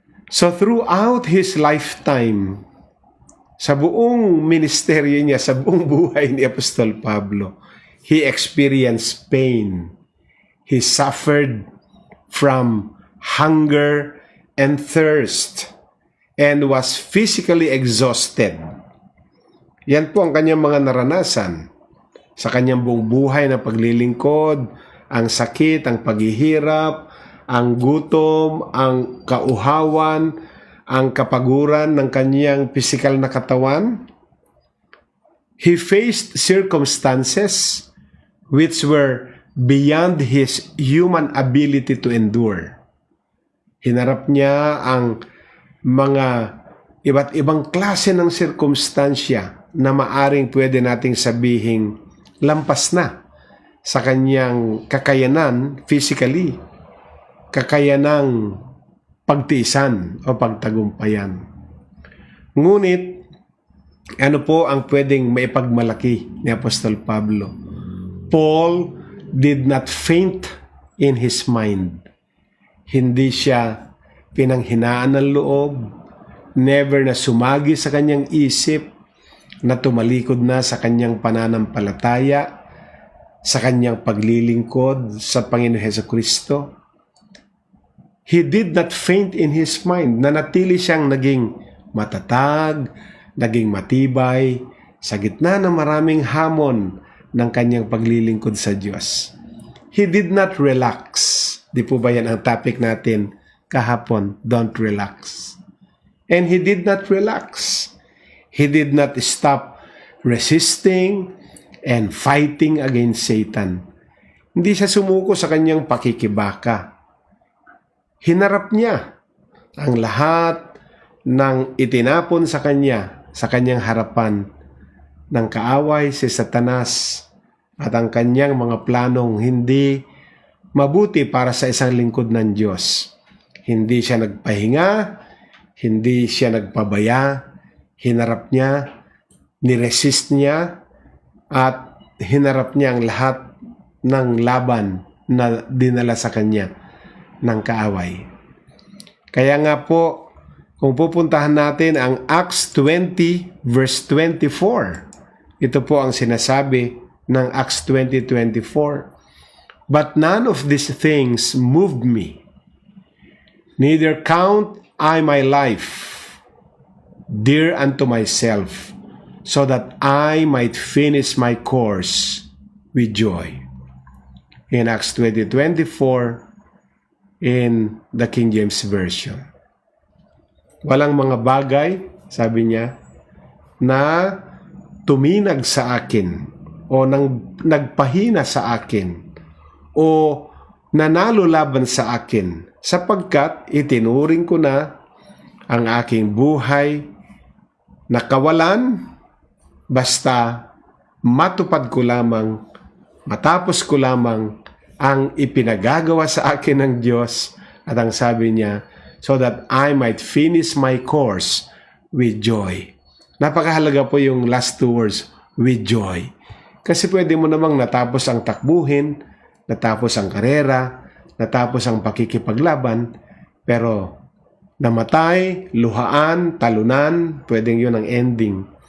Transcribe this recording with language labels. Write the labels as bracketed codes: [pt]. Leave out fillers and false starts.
[en] So throughout his lifetime, [tl] sa buong ministeryo niya, sa buong buhay ni Apostol Pablo, [en] he experienced pain. He suffered from hunger and thirst and was physically exhausted. [tl] Yan po ang kanyang mga naranasan. sa kanyang buong buhay na paglilingkod, ang sakit, ang paghihirap, ang gutom, ang kauhawan, ang kapaguran ng kanyang pisikal na katawan. [en] He faced circumstances which were beyond his human ability to endure. [tl] Hinarap niya ang mga iba't ibang klase ng sirkumstansya na maaring pwede nating sabihing lampas na sa kanyang kakayanan physically, kakayanang pagtiisan o pagtagumpayan. Ngunit, ano po ang pwedeng maipagmalaki ni Apostol Pablo? [en] Paul did not faint in his mind. [tl] Hindi siya pinanghinaan ng loob, never na sumagi sa kanyang isip, na tumalikod na sa kanyang pananampalataya, sa kanyang paglilingkod sa Panginoon Hesukristo. [en] He did not faint in his mind. [tl] Nanatili siyang naging matatag, naging matibay, sa gitna ng maraming hamon ng kanyang paglilingkod sa Diyos. [en] He did not relax. [tl] Di po ba yan ang topic natin kahapon? [en] Don't relax. And he did not relax. He did not stop resisting and fighting against Satan. [tl] Hindi siya sumuko sa kanyang pakikibaka. Hinarap niya ang lahat ng itinapon sa kanyang harapan ng kaaway si Satanas at ang kanyang mga planong hindi mabuti para sa isang lingkod ng Diyos. Hindi siya nagpahinga, hindi siya nagpabaya, hinarap niya, niresist niya, at hinarap niya ang lahat ng laban na dinala sa kanya ng kaaway. Kaya nga po, kung pupuntahan natin ang Acts 20 verse 24, ito po ang sinasabi ng Acts 20:24. [en] But none of these things moved me, neither count I my life dear unto myself, so that I might finish my course with joy. In Acts 20:24, in the King James Version. [tl] Walang mga bagay, sabi niya, na tuminag sa akin o nagpahina sa akin o nanalo laban sa akin, sapagkat itinuring ko na ang aking buhay na kawalan, basta matupad ko lamang, matapos ko lamang ang ipinagagawa sa akin ng Diyos. At ang sabi niya, [en] so that I might finish my course with joy. [tl] Napakahalaga po yung [en] last two words, with joy. [tl] Kasi pwede mo namang natapos ang takbuhin, natapos ang karera, natapos ang pakikipaglaban, pero namatay, luhaan, talunan, pwedeng yun ang ending.